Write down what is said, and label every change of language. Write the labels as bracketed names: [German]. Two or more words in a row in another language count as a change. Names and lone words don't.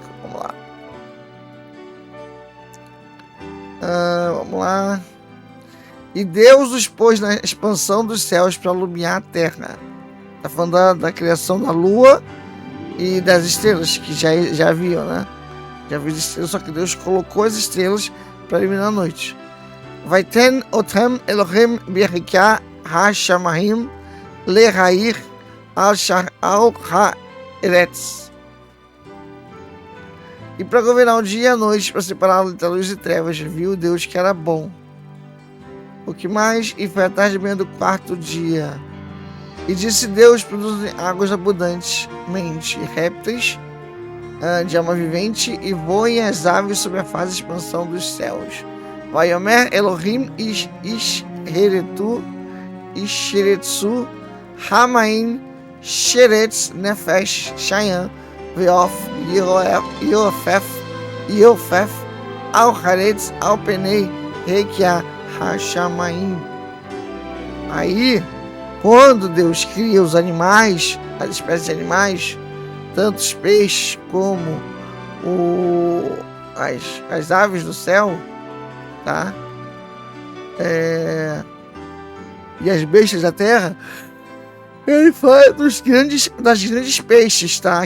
[Portuguese] Vamos lá. Vamos lá. E Deus os pôs na expansão dos céus para iluminar a terra. Está falando da criação da lua e das estrelas, que já haviam, né? Já havia estrelas, só que Deus colocou as estrelas para iluminar a noite. [Hebrew] ויתן אתם אלהים ברקיע השמים להאיר על הארץ. [Portuguese] E para governar o dia e a noite, para separar entre a luz e trevas, viu Deus que era bom. O que mais? E foi a tarde e manhã do quarto dia. E disse Deus, produzem águas abundantemente, répteis de alma vivente, e voem as aves sobre a fase de expansão dos céus. [Hebrew] ויאמר אלהים ישרצו המים שרץ נפש חיה ועוף יעופף על הארץ על פני רקיע השמים. [Portuguese] Aí, quando Deus cria os animais, as espécies de animais, tanto os peixes como as aves do céu, tá? E as bestas da terra, ele fala das grandes peixes, tá?